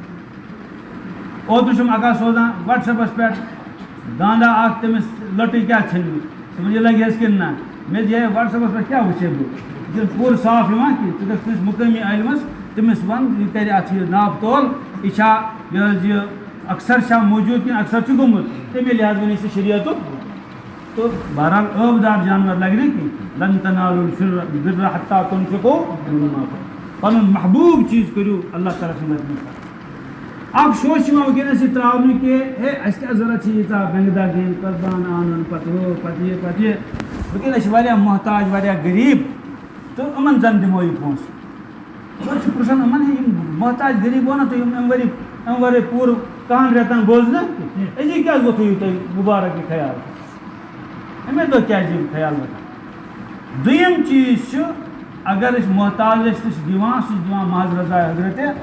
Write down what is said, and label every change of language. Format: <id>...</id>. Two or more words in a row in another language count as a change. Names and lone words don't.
<ks>پٮ۪ٹھ اوترٕ چھُم اکھ سوزان وٹس ایپس پٮ۪ٹھ گاندا اکھ تٔمِس لٔٹٕے کیٛاہ ژھٮ۪نمٕژ دَپان یہِ لگہِ حظ کِنہٕ نہ مےٚ دِیے وٹس ایپس پٮ۪ٹھ کیٛاہ وٕچھے بہٕ یہِ چھُنہٕ پوٗرٕ صاف یِوان کینٛہہ ژٕ گژھِ کٲنٛسہِ مُقٲمی عٲلمَس تٔمِس وَن یہِ کَرِ اَتھ یہِ ناپ تول یہِ چھا یہِ حظ یہِ اکثر چھا موٗجوٗد کِنہٕ اکثر چھُ گوٚمُت تَمے لحاظ وَنہِ سُہ شریعتُک تہٕ بہرحال ٲبہٕ دار جانور لگہِ نہٕ کینٛہہ</ks> <ar>لن تنالوا البر حتى تنفقوا مما</ar> <ks>پنُن محبوٗب چیٖز کٔرِو اللہ تعالیٰ سٕنٛدِ منٛز اکھ شوش چھُ یِوان وٕنکیٚنس یہِ ترٛاونہٕ کہِ ہے اَسہِ کیٛاہ ضوٚرتھ چھِ ییٖژاہ بینٛگہٕ دار دِنۍ قۄربان اَنُن پتہٕ ہُہ پتہٕ یہِ وٕنکیٚنس چھِ واریاہ محتاج واریاہ غریٖب تہٕ یِمن زن دِمو یہِ پونٛسہٕ أسۍ چھِ پرٛژھان یِمن یِم محتاج غریٖب گوٚو نہ تُہۍ اَمہِ ؤری پوٗرٕ 10 رٮ۪تن بوزنہٕ أزی کیٛازِ گوٚو تھٲیِو تُہۍ مُبارک یہِ خیال اَمے دۄہ کیٛازِ یِم خیال وۄتھان دوٚیِم چیٖز چھُ اگر أسۍ محتاجس تہِ چھِ دِوان سُہ چھِ دِوان محض رضا حضرت</ks>